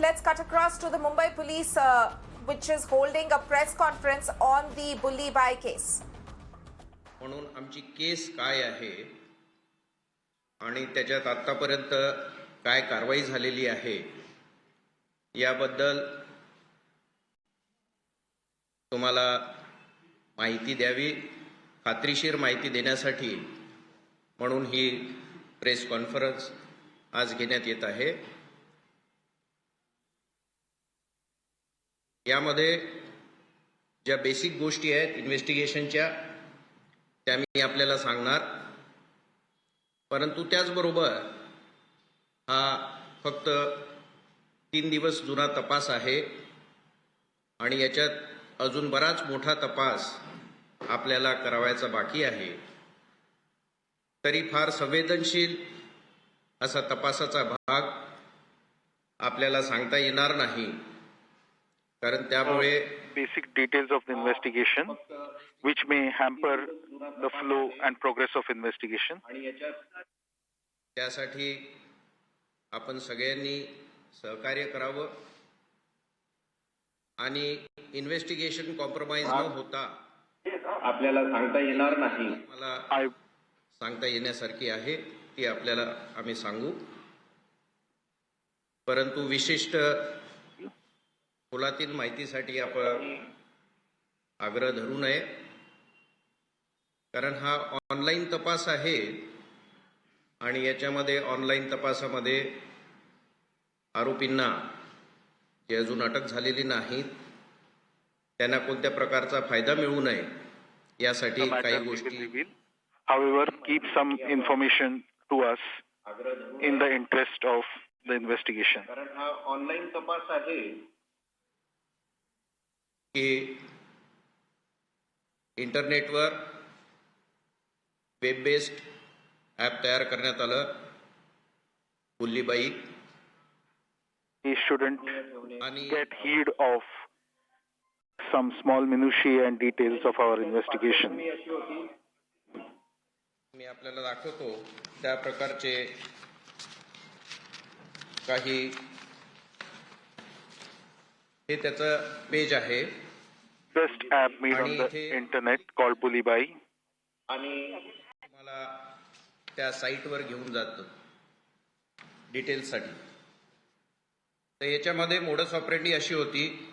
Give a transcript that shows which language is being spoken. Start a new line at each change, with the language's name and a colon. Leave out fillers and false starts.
English: Let's cut across to the Mumbai police, which is holding a press conference on the Bully Bai case.
Marathi: म्हणून आमची केस काय आहे आणि त्याच्यात आतापर्यंत काय कारवाई झालेली आहे याबद्दल तुम्हाला माहिती द्यावी, खात्रीशीर माहिती देण्यासाठी म्हणून ही प्रेस कॉन्फरन्स आज घेण्यात येत आहे। यामध्ये ज्या बेसिक गोष्टी आहेत इन्व्हेस्टिगेशनच्या त्या मी आपल्याला सांगणार, परंतु त्याचबरोबर हा फक्त 3 दिवस जुना तपास आहे आणि याच्यात अजून बराच मोठा तपास आपल्याला करावायचा बाकी आहे। तरी फार संवेदनशील असा तपासाचा भाग आपल्याला सांगता येणार नाही, कारण त्यामुळे
English: basic details of the investigation which may hamper the flow and progress of investigation.
Marathi: त्यासाठी आपण सगळ्यांनी सहकार्य करावं आणि इन्व्हेस्टिगेशन कॉम्प्रोमाइज न होता आपल्याला सांगता येणार नाही, मला सांगता येण्यासारखी आहे ती आपल्याला आम्ही सांगू, परंतु विशिष्ट खोलातील माहितीसाठी आपण आग्रह धरू नये, कारण हा ऑनलाईन तपास आहे आणि याच्यामध्ये ऑनलाईन तपासामध्ये आरोपींना जे अजून अटक झालेली नाहीत त्यांना कोणत्या प्रकारचा फायदा मिळू नये यासाठी काही गोष्टी
English: however keep some information to us in the interest of the investigation.
Marathi: कारण हा ऑनलाईन तपास आहे की इंटरनेटवर वेब बेस्ड ॲप तयार करण्यात आलं Bulli Bai,
English: He shouldn't get heed of some small minutiae and details of our investigation.
Marathi: मी आपल्याला दाखवतो त्या प्रकारचे काही, हे त्याचं पेज आहे,
English: Best app made on the internet called Bully Bai.
Marathi: आणि मला त्या साईटवर घेऊन जातं डिटेल्ससाठी। तर याच्यामध्ये मोडस ऑपरेंडी अशी होती,